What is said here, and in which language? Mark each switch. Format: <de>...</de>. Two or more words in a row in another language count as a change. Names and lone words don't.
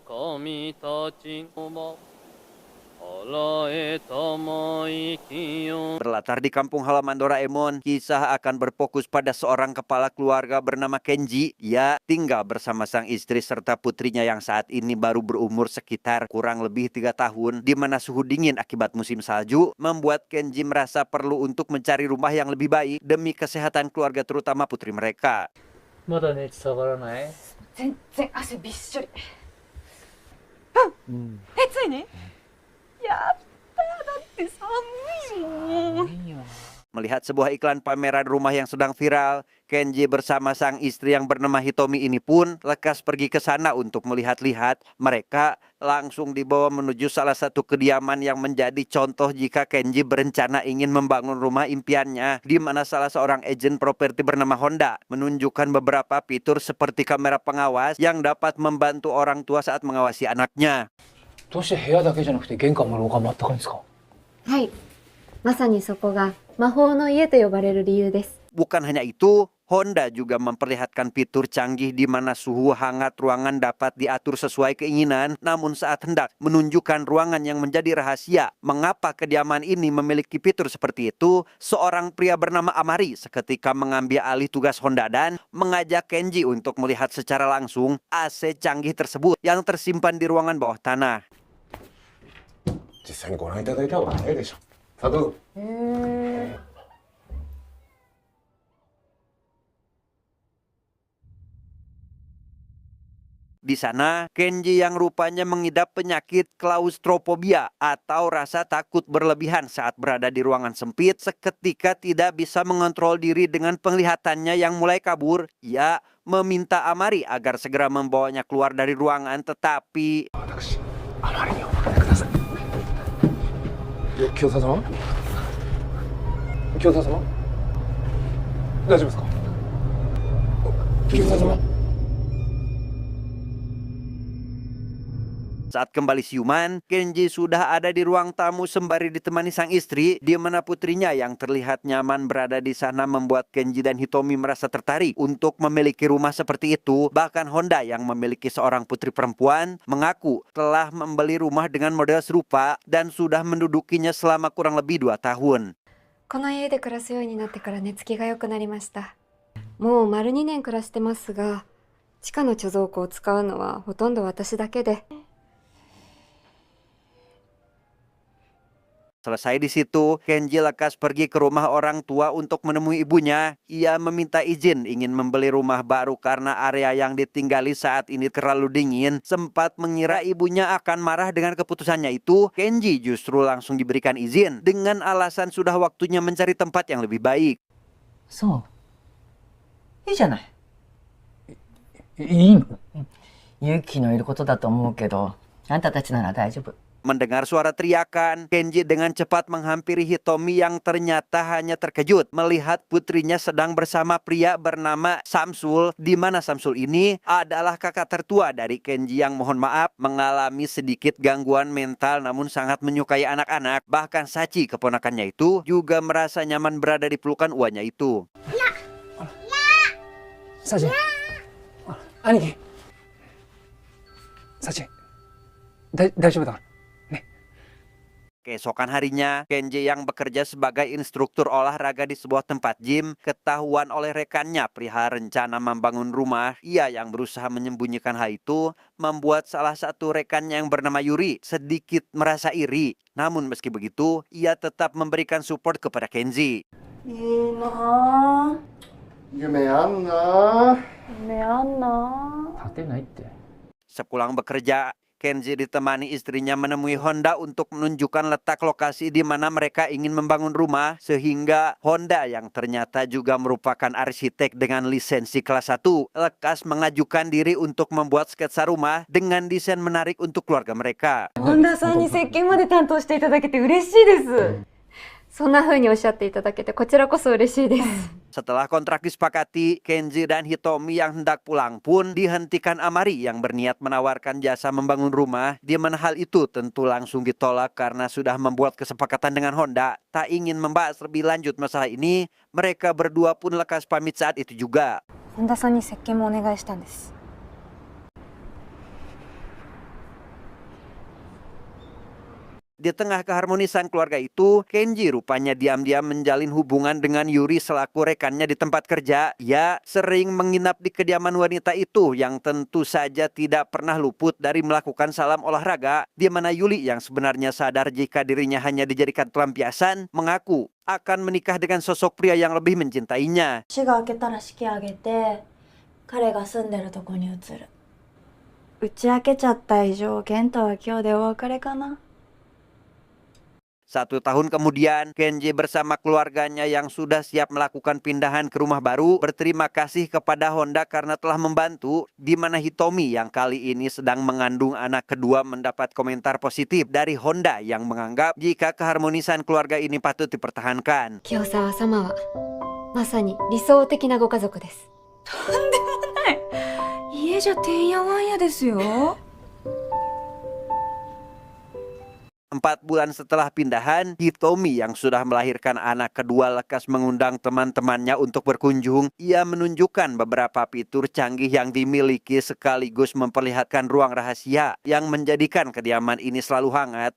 <ja>神たちも洗えたまいきよ.</ja> <id>Berlatar di kampung halaman Doraemon, kisah akan berfokus pada seorang kepala keluarga bernama Kenji. Ia tinggal bersama sang istri serta putrinya yang saat ini baru berumur sekitar kurang lebih 3 tahun, di mana suhu dingin akibat musim salju membuat Kenji merasa perlu untuk mencari rumah yang lebih baik demi kesehatan keluarga terutama putri mereka.</id> <ja>まだ熱下がらない？全然汗びっしょり。ついに？やったー、だって寒いもん。</ja> <id>Melihat sebuah iklan pameran rumah yang sedang viral, Kenji bersama sang istri yang bernama Hitomi ini pun lekas pergi ke sana untuk melihat-lihat. Mereka langsung dibawa menuju salah satu kediaman yang menjadi contoh jika Kenji berencana ingin membangun rumah impiannya, di mana salah seorang agen properti bernama Honda menunjukkan beberapa fitur seperti kamera pengawas yang dapat membantu orang tua saat mengawasi anaknya.</id> <ja>どうして部屋だけじゃなくて玄関も廊下もあったかいんですか？はい、まさにそこが魔法の家と呼ばれる理由です。</ja> <id>Bukan hanya itu, Honda juga memperlihatkan fitur canggih di mana suhu hangat ruangan dapat diatur sesuai keinginan, namun saat hendak menunjukkan ruangan yang menjadi rahasia mengapa kediaman ini memiliki fitur seperti itu, seorang pria bernama Amari seketika mengambil alih tugas Honda dan mengajak Kenji untuk melihat secara langsung AC canggih tersebut yang tersimpan di ruangan bawah tanah.</id> <ja>実際にご覧いただいた方が早いでしょ。さあどうぞ。</ja> <id>Di sana, Kenji yang rupanya mengidap penyakit klaustrofobia atau rasa takut berlebihan saat berada di ruangan sempit, seketika tidak bisa mengontrol diri dengan penglihatannya yang mulai kabur. Ia meminta Amari agar segera membawanya keluar dari ruangan, tetapi</id> <ja>私、あまりにお任せください。清沢様？清沢様？大丈夫ですか？清沢様？</ja> <id>Saat kembali siuman, Kenji sudah ada di ruang tamu sembari ditemani sang istri, di mana putrinya yang terlihat nyaman berada di sana membuat Kenji dan Hitomi merasa tertarik untuk memiliki rumah seperti itu. Bahkan Honda yang memiliki seorang putri perempuan mengaku telah membeli rumah dengan model serupa dan sudah mendudukinya selama kurang lebih 2 tahun.</id> <ja>この家で暮らすようになってから寝つきが良くなりました。もう丸2年暮らしてますが、地下の貯蔵庫を使うのはほとんど私だけで。</ja> <id>Selesai di situ, Kenji lekas pergi ke rumah orang tua untuk menemui ibunya. Ia meminta izin ingin membeli rumah baru karena area yang ditinggali saat ini terlalu dingin. Sempat mengira ibunya akan marah dengan keputusannya itu, Kenji justru langsung diberikan izin dengan alasan sudah waktunya mencari tempat yang lebih baik.</id> <ja>そう。いいじゃない。いいの？勇気のいることだと思うけど、あんたたちなら大丈夫。</ja> <id>Mendengar suara teriakan, Kenji dengan cepat menghampiri Hitomi yang ternyata hanya terkejut melihat putrinya sedang bersama pria bernama Samsul, di mana Samsul ini adalah kakak tertua dari Kenji yang mohon maaf mengalami sedikit gangguan mental namun sangat menyukai anak-anak. Bahkan Sachi, keponakannya itu, juga merasa nyaman berada di pelukan uanya itu.</id> <ja>Sachi. Aniki. Sachi. 大丈夫だから。</ja> <id>Keesokan harinya, Kenji yang bekerja sebagai instruktur olahraga di sebuah tempat gym ketahuan oleh rekannya perihal rencana membangun rumah. Ia yang berusaha menyembunyikan hal itu membuat salah satu rekannya yang bernama Yuri sedikit merasa iri. Namun meski begitu, ia tetap memberikan support kepada Kenji.</id> <ja>いいなぁ。夢あんな。夢あんなぁ。立てないって。</ja> <id>Sepulang bekerja, Kenji ditemani istrinya menemui Honda untuk menunjukkan letak lokasi di mana mereka ingin membangun rumah, sehingga Honda yang ternyata juga merupakan arsitek dengan lisensi kelas 1 lekas mengajukan diri untuk membuat sketsa rumah dengan desain menarik untuk keluarga mereka.</id> <ja>本田さんに設計まで担当していただけて嬉しいです。そんな風におっしゃっていただけてこちらこそ嬉しいです。</ja> <id>Setelah kontrak disepakati, Kenji dan Hitomi yang hendak pulang pun dihentikan Amari yang berniat menawarkan jasa membangun rumah, di mana hal itu tentu langsung ditolak karena sudah membuat kesepakatan dengan Honda. Tak ingin membahas lebih lanjut masalah ini, mereka berdua pun lekas pamit saat itu juga.</id> <ja>本田さんに設計もお願いしたんです。</ja> <id>Di tengah keharmonisan keluarga itu, Kenji rupanya diam-diam menjalin hubungan dengan Yuri selaku rekannya di tempat kerja. Ia sering menginap di kediaman wanita itu yang tentu saja tidak pernah luput dari melakukan salam olahraga, di mana Yuli yang sebenarnya sadar jika dirinya hanya dijadikan pelampiasan, mengaku akan menikah dengan sosok pria yang lebih mencintainya.</id> <ja>年が明けたら式挙げて彼が住んでるとこに移る。打ち明けちゃった以上健太は今日でお別れかな。</ja> <id>1 tahun kemudian, Kenji bersama keluarganya yang sudah siap melakukan pindahan ke rumah baru berterima kasih kepada Honda karena telah membantu, di mana Hitomi yang kali ini sedang mengandung anak kedua mendapat komentar positif dari Honda yang menganggap jika keharmonisan keluarga ini patut dipertahankan.</id> <ja>清沢様はまさに理想的なご家族です。家じゃてんやわんやですよ。</ja> <id>4 bulan setelah pindahan, Hitomi yang sudah melahirkan anak kedua lekas mengundang teman-temannya untuk berkunjung. Ia menunjukkan beberapa fitur canggih yang dimiliki sekaligus memperlihatkan ruang rahasia yang menjadikan kediaman ini selalu hangat.</id>